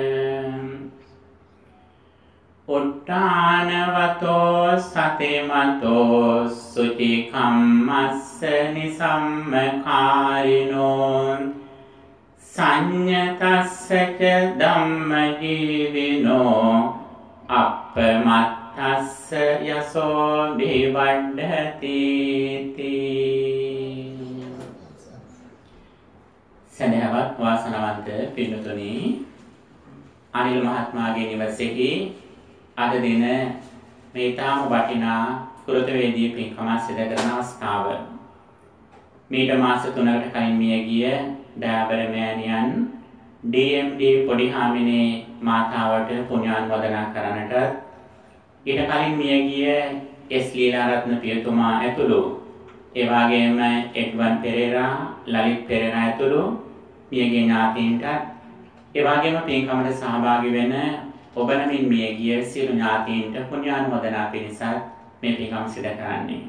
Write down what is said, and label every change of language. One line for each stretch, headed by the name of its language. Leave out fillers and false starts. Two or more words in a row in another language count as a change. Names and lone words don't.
Pali: อุทธานวโตสติมโตสุจิคัมมัสสนิสัมมคาริโน สัญญตัสสะเจดัมมจีวิโน อัปปมัตถัสสะยโสวิวัฏฏติติ
Sinhala: සදහවත් වාසනාවන්ත පින්තුනි අනිල් මහත්මයාගේ නිවසේහි අද දින මේ තාම වටිනා කෘතවේදී පින්කම සිදු කරන අවස්ථාව. මීට මාස 3කට කලින් මිය ගිය දයාබර මෑණියන් DMD පොඩිහාමිනේ මාතාවට පුණ්‍යානුමෝදනා කරන්නට ඊට කලින් මිය ගිය S ලීලාරත්න පියතුමා ඇතුළු ඒ වගේම එඩ්වන් පෙරේරා ලලිත් පෙරේරා ඇතුළු මියගිය ඥාතීන්ට ඒ වගේම පින්කමට සහභාගී වෙන ඔබ නමින් මියගිය සියලු ඥාතීන්ට පුණ්‍යානුමෝදනා පිණිස මේ පින්කම සිදු කරන්නේ.